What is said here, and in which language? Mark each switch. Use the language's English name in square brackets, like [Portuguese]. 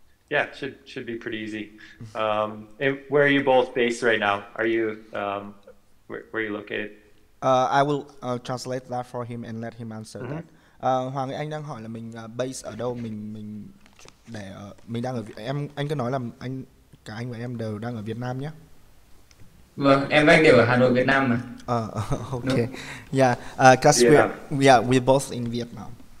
[English] Yeah, should be pretty easy. And where are you both based right now? Are you where are you located? I will translate that for him and let him answer that. [Vietnamese] Hoàng ơi, anh đang hỏi là mình base ở đâu, mình để mình đang ở anh cứ nói là cả anh và em đều đang ở Việt Nam nhé. Vâng, em và anh đều ở Hà Nội, Việt Nam mà. [English] Okay. Yeah, cause we're both in Vietnam.